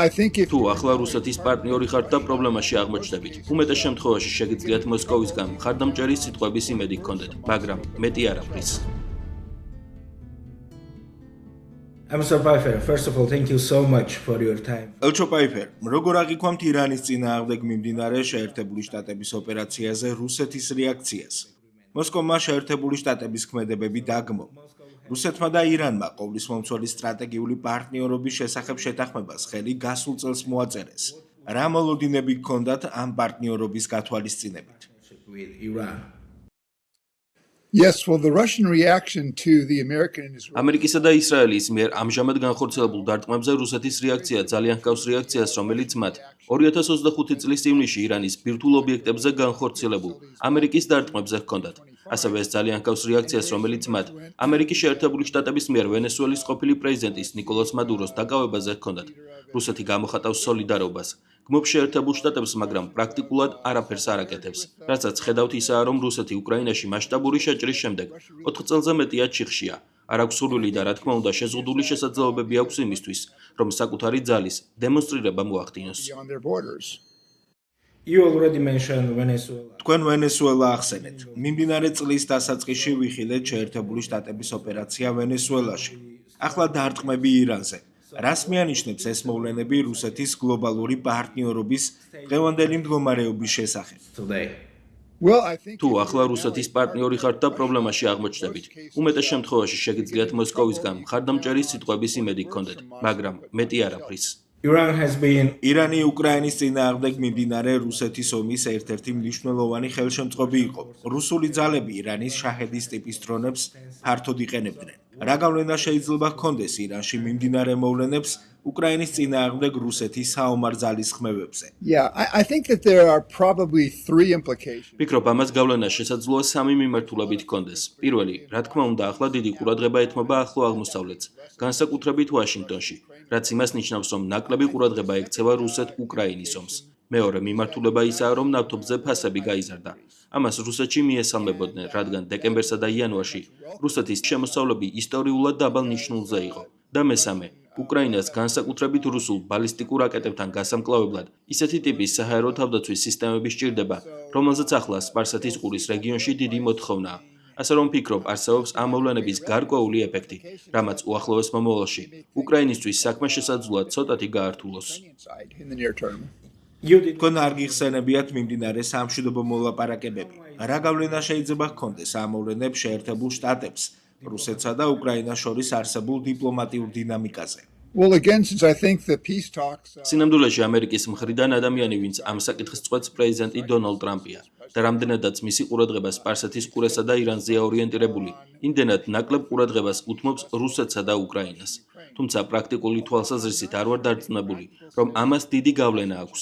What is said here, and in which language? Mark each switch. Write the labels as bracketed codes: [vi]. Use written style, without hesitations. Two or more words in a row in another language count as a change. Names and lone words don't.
[en] I think if [ka] თუ ახლა რუსეთის პარტნიორი ხართ და პრობლემაში აღმოჩნდებით, უმეტეს შემთხვევაში შეგიძლიათ მოსკოვისგან მხარდამჭერის სიტყვების იმედი გქონდეთ, მაგრამ მეტი არაფრის. [en] Mr. Pfeiffer, first of all, thank you so much for your time. [ka] ელჩო პაიფერ, როგორ აღიქვამთ ირანის წინააღმდეგ მიმდინარე შეერთებული შტატების ოპერაციაზე რუსეთის რეაქციას? მოსკოვმა შეერთებული შტატების ქმედებები დაგმო. რუსეთმა და ირანმა ყოვლისმომცველი სტრატეგიული პარტნიორობის შესახებ შეთანხმებას ხელი გასულ წელს მოაწერეს. რა მოლოდინები გქონდათ ამ პარტნიორობის გათვალისწინებით? [en] With Iran. yes, well, the Russian reaction to the American and Israeli [ka] ამერიკისა და ისრაელის მიერ ამჟამად განხორციელებულ დარტყმებზე რუსეთის რეაქცია ძალიან ჰგავს რეაქციას, რომელიც მათ 2025 წლის ივნისში ირანის ბირთვულ ობიექტებზე განხორციელებულ ამერიკის დარტყმებზე ჰქონდათ. ასევე ეს ძალიან ჰგავს რეაქციას, რომელიც მათ ამერიკის შეერთებული შტატების მიერ ვენესუელის ყოფილი პრეზიდენტის ნიკოლას მადუროს დაკავებაზე ჰქონდათ. რუსეთი გამოხატავს სოლიდარობას. გმობს შეერთებულ შტატებს, მაგრამ პრაქტიკულად არაფერს არ აკეთებს. რასაც ხედავთ ისაა, რომ რუსეთი უკრაინაში მასშტაბური შეჭრის შემდეგ 4 წელზე მეტია ჩიხშია. არ აქვს სურვილი და რა თქმა უნდა შეზღუდული შესაძლებლობები აქვს იმისთვის, რომ საკუთარი ძალის დემონსტრირება მოახდინოს. [en] on their borders. You already mentioned Venezuela. [ka] თქვენ ვენესუელა ახსენეთ. მიმდინარე წლის დასაწყისში ვიხილეთ შეერთებული შტატების ოპერაცია ვენესუელაში. ახლა დარტყმები ირანზე. რას მიანიშნებს ეს მოვლენები რუსეთის გლობალური პარტნიორობის დღევანდელი მდგომარეობის შესახებ? [en] Today. Well, I think [ka] თუ ახლა რუსეთის პარტნიორი ხართ და პრობლემაში აღმოჩნდებით, უმეტეს შემთხვევაში შეგიძლიათ მოსკოვისგან მხარდამჭერის სიტყვების იმედი გქონდეთ, მაგრამ მეტი არაფრის. [en] Iran has been [ka] ირანი უკრაინის წინააღმდეგ მიმდინარე რუსეთის ომის ერთ-ერთი მნიშვნელოვანი ხელშემწყობი იყო. რუსული ძალები ირანის შაჰედის ტიპის დრონებს ფართოდ იყენებდნენ. რა გავლენა შეიძლება ჰქონდეს ირანში მიმდინარე მოვლენებს უკრაინის წინააღმდეგ რუსეთის საომარ ძალისხმევებზე? [en] yeah, I think that there are probably 3 implications. [ka] ვფიქრობ, ამას გავლენა შესაძლოა 3 მიმართულებით ჰქონდეს. პირველი, რა თქმა უნდა, ახლა დიდი ყურადღება ეთმობა ახლო აღმოსავლეთს, განსაკუთრებით ვაშინგტონში, რაც იმას ნიშნავს, რომ ნაკლები ყურადღება ექცევა რუსეთ-უკრაინის ომს. მეორე მიმართულება ისაა, რომ ნავთობზე ფასები გაიზარდა. ამას რუსეთში მიესალმებოდნენ, რადგან დეკემბერსა და იანვარში რუსეთის შემოსავლები ისტორიულად დაბალ ნიშნულზე იყო. და მესამე, უკრაინას განსაკუთრებით რუსულ ბალისტიკურ რაკეტებთან გასამკლავებლად ისეთი ტიპის საჰაერო თავდაცვის სისტემები სჭირდება, რომელზეც ახლა სპარსეთის ყურის რეგიონში დიდი მოთხოვნაა. ასე რომ ვფიქრობ, არსებობს ამ მოვლენების გარკვეული ეფექტი, რამაც უახლოეს მომავალში უკრაინისთვის საქმე შესაძლოა ცოტათი გაართულოს. [en] Side in the near term. you did [ka] თქვენ არ გიხსენებიათ მიმდინარე სამშვიდობო მოლაპარაკებები. რა გავლენა შეიძლება ჰქონდეს ამ მოვლენებს შეერთებულ შტატებს, რუსეთსა და უკრაინას შორის არსებულ დიპლომატიურ დინამიკაზე? [en] Well, again, since I think the peace talks [ka] სინამდვილეში ამერიკის მხრიდან ადამიანი, ვინც ამ საკითხს წყვეტს, პრეზიდენტი დონალდ ტრამპია და რამდენადაც მისი ყურადღება სპარსეთის ყურესა და ირანზეა ორიენტირებული, იმდენად ნაკლებ ყურადღებას უთმობს რუსეთსა და უკრაინას. თუმცა პრაქტიკული თვალსაზრისით არ ვარ დარწმუნებული, რომ ამას დიდი გავლენა აქვს.